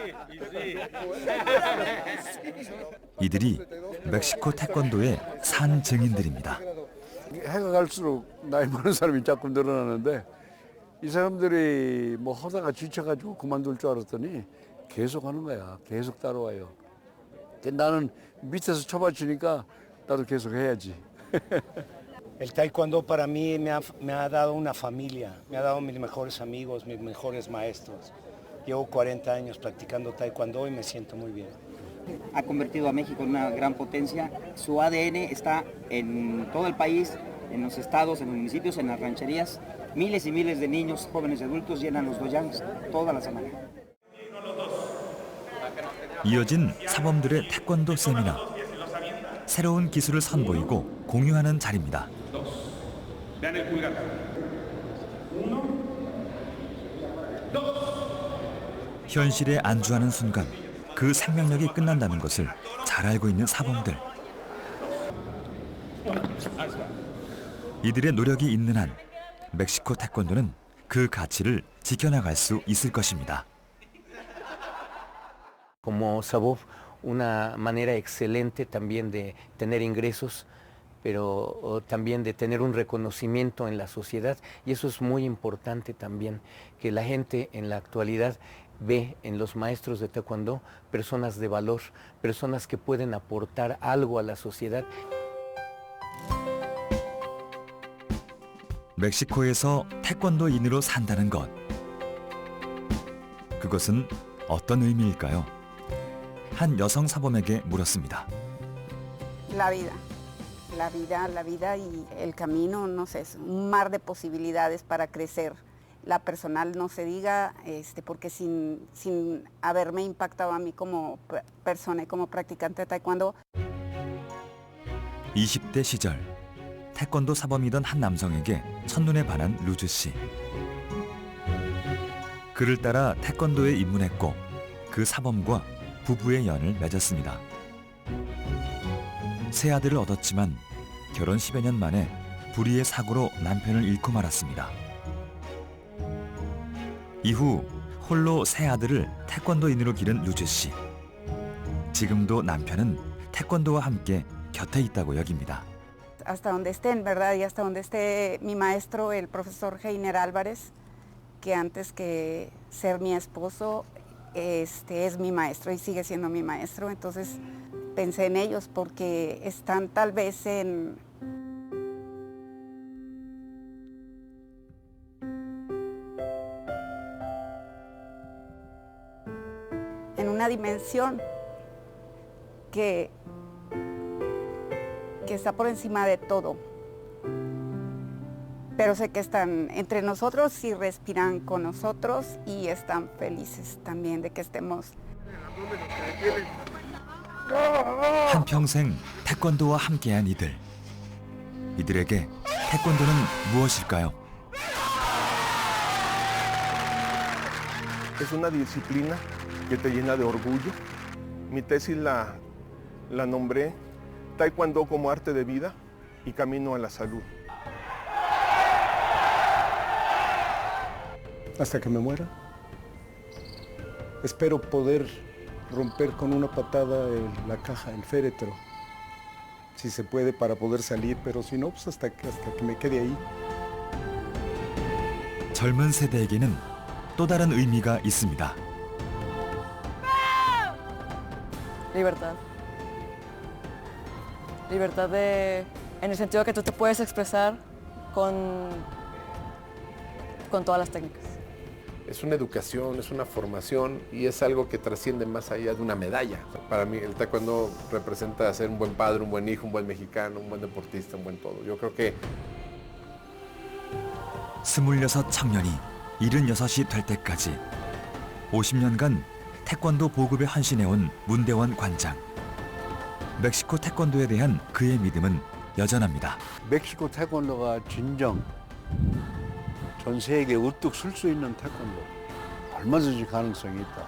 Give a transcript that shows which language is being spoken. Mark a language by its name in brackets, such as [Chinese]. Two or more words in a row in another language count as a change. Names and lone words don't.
[Korean] 이들이 멕시코 태권도의 산 증인들입니다. 해가 갈수록 나이 많은 사람이 자꾸 늘어나는데 이 사람들이 뭐 하다가 지쳐가지고 그만둘 줄 알았더니 계속 하는 거야. 계속 따라와요. 나는 밑에서 쳐받치니까 나도 계속 해야지. [Spanish] El taekwondo para mí me ha dado una familia, me ha dado mis mejores amigos, mis mejores maestros. Llevo 40 años practicando taekwondo y me siento muy bien. Ha convertido a México en una gran potencia. Su ADN está en todo el país, en los estados, en los municipios, en las rancherías. Miles y miles de niños, jóvenes y adultos llenan los doyans toda la semana. [Korean] 이어진 사범들의 태권도 세미나. 새로운 기술을 선보이고 공유하는 자리입니다. 현실에 안주하는 순간 그 생명력이 끝난다는 것을 잘 알고 있는 사범들. 이들의 노력이 있는 한 멕시코 태권도는 그 가치를 지켜나갈 수 있을 것입니다. [Spanish] Como sabov, una manera excelente también de tener ingresos, pero también de tener un reconocimiento en la sociedad, y eso es muy importante también, que la gente en la actualidad ve en los maestros de taekwondo personas de valor, personas que pueden aportar algo a la sociedad. [Korean] 멕시코에서 태권도인으로 산다는 것. 그것은 어떤 의미일까요? 한 여성 사범에게 물었습니다. [Spanish] La vida y el camino, no sé, es un mar de posibilidades para crecer. La personal no se diga, porque sin haberme impactado a mí como persona y como practicante de taekwondo. [Korean] 20대 시절 태권도 사범이던 한 남성에게 첫눈에 반한 루즈 씨. 그를 따라 태권도에 입문했고 그 사범과 부부의 연을 맺었습니다. 세 아들을 얻었지만 결혼 10여 년 만에 불의의 사고로 남편을 잃고 말았습니다. 이후 홀로 세 아들을 태권도인으로 기른 루즈 씨. 지금도 남편은 태권도와 함께 곁에 있다고 여깁니다. [Spanish] Hasta donde estén, ¿verdad? Y hasta donde esté mi maestro, el profesor Heiner Álvarez, que antes que ser mi esposo, es mi maestro y sigue siendo mi maestro. Entonces pensé en ellos porque están tal vez en una dimensión que está por encima de todo. Pero sé que están entre nosotros y respiran con nosotros y están felices también de que estemos. [Korean] 한평생 태권도와 함께한 이들. 이들에게 태권도는 무엇일까요? [Spanish] Es una disciplina que te llena de orgullo. Mi tesis la nombré Taekwondo como arte de vida y camino a la salud. Hasta que me muera. Espero poder romper con una patada la caja, el féretro. Si se puede para poder salir, pero si no, pues hasta que me quede ahí. [Korean] 젊은 세대에게는 또 다른 의미가 있습니다. [Spanish] Libertad. Libertad en el sentido que tú te puedes expresar con todas las técnicas. Es una educación, es una formación y es algo que trasciende más allá de una medalla. Para mí el taekwondo representa ser un buen padre, un buen hijo, un buen mexicano, un buen deportista, un buen todo. Yo creo que [Korean] 26 청년이 76이 될 때까지 50년간 태권도 보급에 헌신해온 문대원 관장. 멕시코 태권도에 대한 그의 믿음은 여전합니다. 멕시코 태권도가 진정 전 세계에 우뚝 설 수 있는 태권도 얼마든지 가능성이 있다.